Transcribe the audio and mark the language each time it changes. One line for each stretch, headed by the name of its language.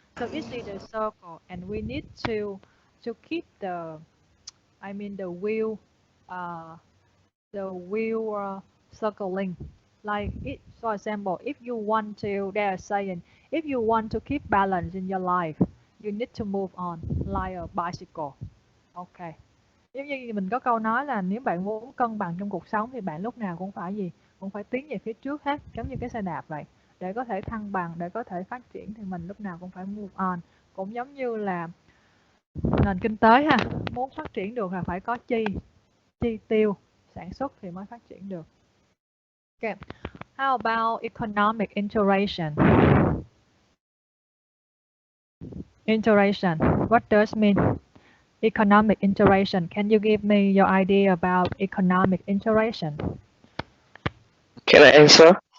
English: So it's in the circle, and we need to keep the I mean uh, the wheel circling. Like it, for example, if you want to, they are saying, if you want to keep balance in your life, you need to move on like a bicycle. Okay.
Vietnamese: Giống như mình có câu nói là nếu bạn muốn cân bằng trong cuộc sống thì bạn lúc nào cũng phải gì? Cũng phải tiến về phía trước hết, giống như cái xe đạp vậy. Để có thể thăng bằng, để có thể phát triển thì mình lúc nào cũng phải
English: move on.
Vietnamese: Cũng giống như là nền kinh tế ha, muốn phát triển được là phải có chi tiêu, sản xuất thì mới phát triển được.
English: Okay. How about economic integration? Integration. What does mean? Economic integration. Can you give me your idea about economic integration? Can I answer?